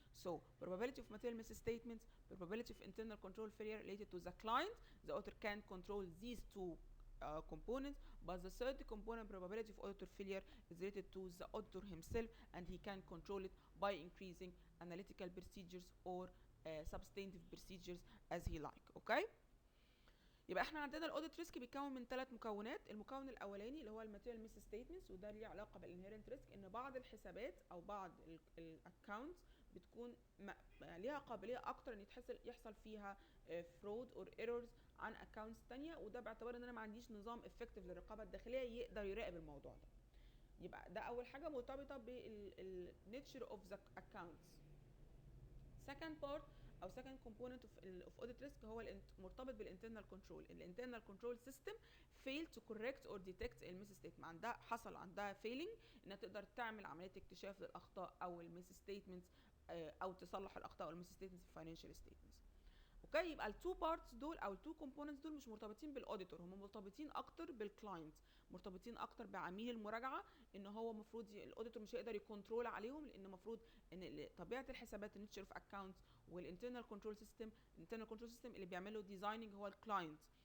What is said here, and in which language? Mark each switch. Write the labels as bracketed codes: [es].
[en] So probability of material misstatements, probability of internal control failure related to the client. The auditor can control these 2 components, but the third component, probability of auditor failure, is related to the auditor himself, and he can control it by increasing analytical procedures or substantive procedures as he like. [ar] Okay, يبقى احنا عندنا الاوديت ريسك بيتكون من 3 مكونات. المكون الاولاني اللي هو الماتيريال ميس ستيتمنتس، وده ليه علاقه بالانهيرنت ريسك، ان بعض الحسابات او بعض الاكونتس بتكون ليها قابليه اكتر ان يحصل فيها فرود اور ايرورز عن اكونتس تانية، وده باعتبار ان انا ما عنديش نظام افكتيف للرقابه الداخليه يقدر يراقب الموضوع ده. يبقى ده اول حاجه مرتبطه بالنيتشر اوف ذا اكونتس. [en] second part او second component of audit risk [ar] هو مرتبط [en] بالinternal control. [ar] الانترنال كنترول سيستم [en] fail to correct or detect misstatement، [ar] عندها failing انها تقدر تعمل عمليه اكتشاف للاخطاء او misstatements او تصلح الاخطاء او misstatements في financial statements. اوكي، يبقى التو بارتس دول او التو كومبوننتس دول مش مرتبطين بالاوديتور، هم مرتبطين اكتر بالكلاينت، مرتبطين اكتر بعميل المراجعه، ان هو المفروض الاوديتور مش هيقدر يكنترول عليهم، لان المفروض ان طبيعه الحسابات النيتشر اوف اكونتس والانترنال كنترول سيستم، الانترنال كنترول سيستم اللي بيعمله ديزايننج هو الكلاينت،